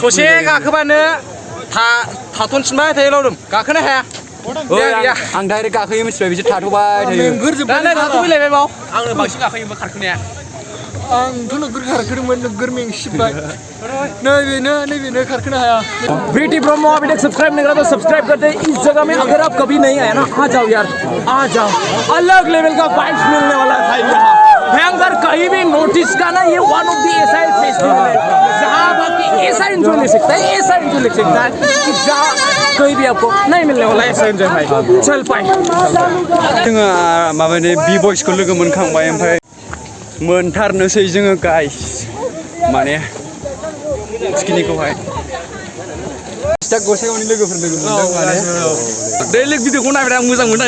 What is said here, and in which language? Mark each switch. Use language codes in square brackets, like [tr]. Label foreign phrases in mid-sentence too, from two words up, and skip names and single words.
[brx] ससे गाखोबानो थाथ'नफिनबाय थायो लावदुम गाखोनो हाया आं डाइरेक्ट गाखोयो मिथिबाय बिसोर थाथ'बाय थायो थाथ'फैलायबाय बाव आंनो बांसिन गाखोयोमोन खारखोनाया आंथ' नोगोर खारखोदोंमोन नोगोर मेंसिनबाय नैबेनो खारखोनो हाया [hi] ब्रिटी ब्रह्मा अभी तक सब्सक्राइब नहीं करा तो सब्सक्राइब कर दे इस जगह में अगर आप कभी नहीं आए ना आ जाओ यार आ जाओ अलग लेवल का वाइब्स मिलने वाला है भाई यहाँ भयंकर कहीं भी नोटिस का ना ये [en] one of the [hi] ऐसा फेस्टिवल है जहाँ आप ऐसा एंजॉय ले सकता है ऐसा एंजॉय ले सकता है कि जहाँ कहीं भी आपको नहीं मिलने वाला ऐसा एंजॉय भाई चल पाए [brx] जोङो माबानि बि बयसखौ लोगो मोनखांबाय ओमफ्राय मोनथारनोसै जोङो गाइस माने टिकेटनिखौहाय दा गसाइगावनि लोगोफोर लोगो मोनदों माने दैलि भिडिअखौ नायबाय आं मोजां मोनो